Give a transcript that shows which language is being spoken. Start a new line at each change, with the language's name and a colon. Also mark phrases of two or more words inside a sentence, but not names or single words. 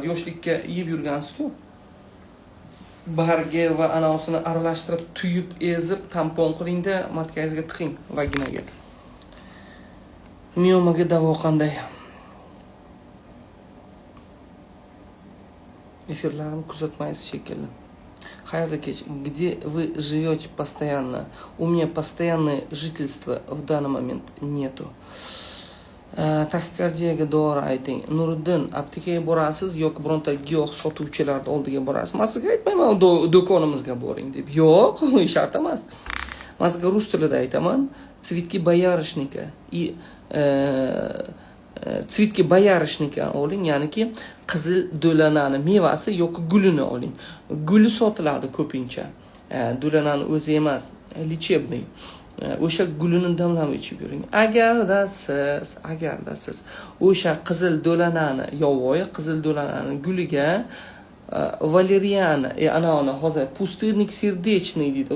Uzbek: Yoshlikka yeb yurgansiz-ku. Bargi va anavsini aralashtirib, tuyib, ezib, tampon qiling-da, matkangizga tiqing, vaginaga. Miomaga davo qanday? Эфирларым кузатmaysiz shekilli. Xayrli kech.
Russian: Где вы живете постоянно? У меня постоянное жительство в данный момент нету.
Uzbek: Taxikardiyaga dori ayting. Nuriddin, aptekaga borasiz yoki bironta giyoh sotuvchilarning oldiga borasiz? Men sizga aytmayman, do'konimizga boring deb. Yo'q, shart emas. Men sizga rus tilida aytaman.
Russian: Цветки боярышника и Цветки боярышника
Uzbek: oling, ya'niki qizil do'lanani mevasi yoki gulini oling. Guli sotiladi ko'pincha. Do'lanani o'zi emas, lechebniy. O'sha gulini damlab ichib yuring. Agarda siz o'sha qizil do'lanani, yovvoyi qizil do'lanani guliga valeriana, ana hozir
Russian: пустырник сердечный
Uzbek: deydi.